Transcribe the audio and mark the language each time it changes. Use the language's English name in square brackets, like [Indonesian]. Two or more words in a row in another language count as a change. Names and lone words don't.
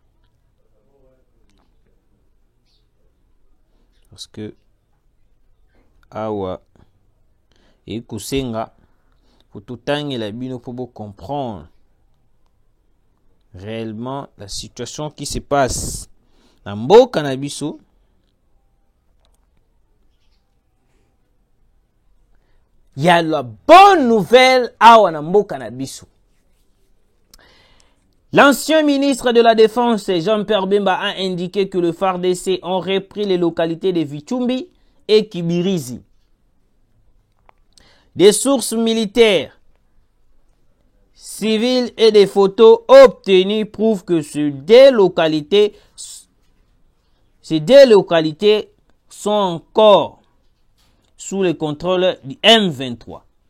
[French] Parce que awa et kusenga pour tout la bino pour comprendre réellement la situation qui se passe dans [Lingala] mboka na biso. [French] Il y a la bonne nouvelle [Lingala] awa na mboka na biso. [French] L'ancien ministre de la Défense, Jean-Pierre Bemba, a indiqué que le FARDC ont repris les localités de Vichumbi et Kibirizi. Des sources militaires, civiles et des photos obtenues prouvent que ces deux localités sont encore sous le contrôle du M23.